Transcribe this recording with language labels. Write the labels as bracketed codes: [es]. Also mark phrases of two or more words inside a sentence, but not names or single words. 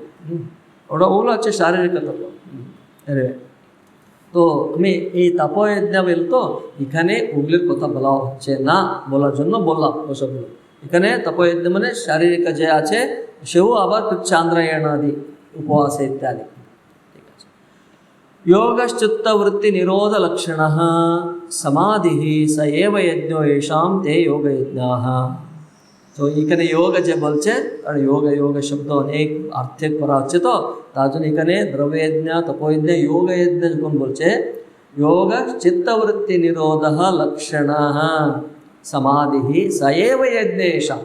[bn] ওগুলো হচ্ছে শারীরিক তপ। তো আমি এই তাপয়জ্ঞ বলতো এখানে ওগুলির কথা বলা হচ্ছে না, বলার জন্য বললাম ওসবগুলো। এখানে তাপয়জ্ঞ মানে শারীরিক যে আছে সেও আবার চান্দ্রায়ণাদি উপবাস ইত্যাদি। ঠিক আছে, [sa] योगश्चित्तवृत्ति निरोध लक्षण समाधि स एव यज्ञो येषां ते योग यज्ञाः। [bn] তো এখানে যোগ যে বলছে, কারণ যোগ শব্দ অনেক অর্থে করা হচ্ছে, তো তার জন্য এখানে দ্রব্যযজ্ঞ, তপোযজ্ঞ, যোগযজ্ঞ যখন বলছে, [sa] যোগ চিত্তবৃত্তি নিরোধ লক্ষণ সমাধি স এব যজ্ঞেশাম।